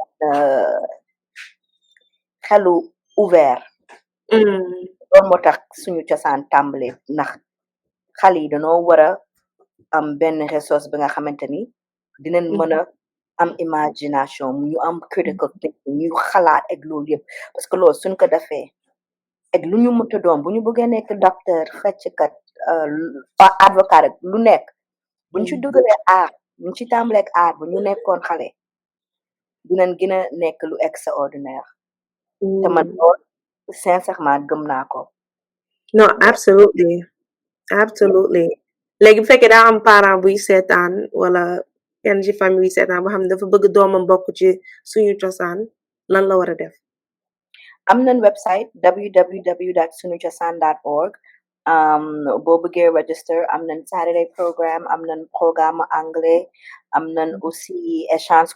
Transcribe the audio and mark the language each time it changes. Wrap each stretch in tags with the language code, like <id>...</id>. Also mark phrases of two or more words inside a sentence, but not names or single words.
<wo>xelu ouvert loolu moo tax suñu cosaan tàmbale ndax xale yi dañoo war a am benn ressource bi nga xamante ni dinañ mën a am imagination ñu am</wo> <en>critical thinking</en> <wo>ñu xalaat ak loolu yëpp parce que loolu suñ ko defee ak lu ñu mënta doon bu ñu bëggee nekk docteur fecckat avocat rek lu nekk buñ ci dugalee art buñ ci tàmbaleeg art bu ñu nekkoon xale dinañ gën a nekk lu extraordinaire te man loolu sincèrement gëm naa ko</wo> <en>no absolutely</en> <wo>léegi bu fekkee daa am parent buy seetaan wala kenn ci famille buy seetaan boo xam ne dafa bëgg doomam bokk ci suñu cosaan lan la war a def am nañ website www.sunuthiossane.org boo bëggee register am nañ</wo> <en>Saturday programme</en> <wo>am nañ programme anglais am nañ aussi échange</wo>